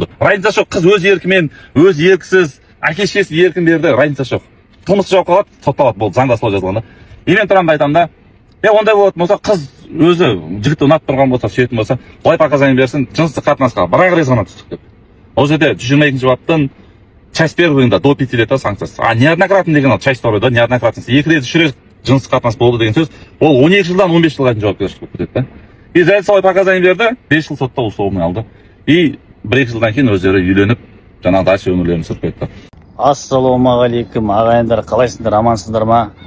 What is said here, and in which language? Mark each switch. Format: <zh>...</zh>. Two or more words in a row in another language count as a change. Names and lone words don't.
<kk>Разницасы жоқ, қыз өз еркімен, өз еркісіз, әке-шешесі еркін берді, разницасы жоқ. Қылмыстық жауапқа алады, сотталады, болды, заңда солай жазылған да. Мен тұрғанда айтамын да, ондай болатын болса, қыз өзі жігітті ұнатып тұрған болса, сүйетін болса, былай показания берсін, жыныстық қатынасқа бір-ақ рет ғана түстік деп. Ол жерде 122 баптың</kk> <ru>часть первыйында до 5 лет</ru> <kk>санкциясы.</kk> <ru>А неоднократно</ru> <kk>деген ол</kk> <ru>часть второй,</ru> <kk>да, неоднократно. 2 рет, 3 рет жыныстық қатынас болды деген сөз, ол 12 жылдан 15 жылға дейін жауапкершілік болып кетеді да. И дәл солай показания берді, 5 жыл сотта условный алды. И 1-2 жылдан кейін өздері үйленіп, жаңағы дальше өмірлерін сүріп кетті. Ассалаумағалейкум, ағайындар, қалайсыңдар, амансыңдар ма?</kk>